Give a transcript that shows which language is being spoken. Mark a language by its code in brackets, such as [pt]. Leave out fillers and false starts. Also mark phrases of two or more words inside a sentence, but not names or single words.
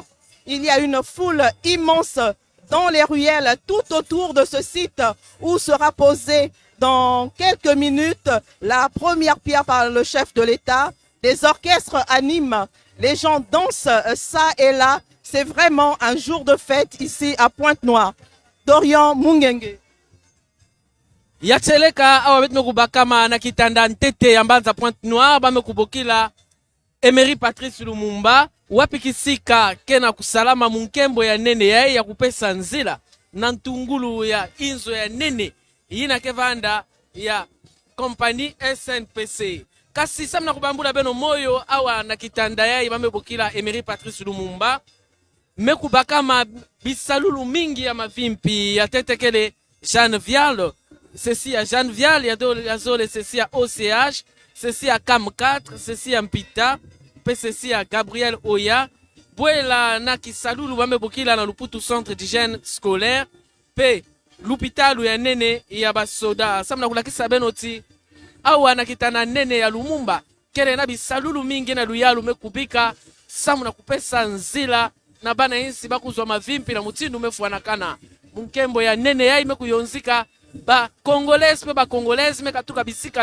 [fr] Il y a une foule immense dans les ruelles tout autour de ce site où sera posée dans quelques minutes la première pierre par le chef de l'État. Des orchestres animent, les gens dansent ça et là. C'est vraiment un jour de fête ici à Pointe-Noire. Dorian Mungenge. [ktu] Yacheleka awa betu mekubakama na kitanda ntete ya mbanza Pointe-Noire bamekubokila Emery Patrice Lumumba wapikisika kena kusalama munkembo ya nene ya kupesa nzila na ntungulu ya inzo ya nene yina kevanda ya kompani SNPC. Kasi samna kubambula beno moyo awa na kitanda ya bamebokila Emery Patrice Lumumba mekubakama bisalulu mingi ya mavimpi ya tetekele Jeanne Vial. [fr] Ceci à Jeanne Vial, il y a ceci à OCH, ceci à CAM 4, ceci à Mpita, ceci à Gabriel Oya, [ktu] Bouela Naki Salulu Wamebokila na Luputu [fr] centre d'hygiène scolaire, P l'hôpital où [ktu] ya nene ya basoda, samna kulakisa benoti, awa nakitana nene ya Lumumba, kere na bisalulu mingi na luyalu mekubika, samna kupesa nzila, na bana insi bakuzwa mavimpi na mutindu mefuanakana, munkembo ya nene ya imekuyonzika, ba congolais pe ba congolais me katuka bisika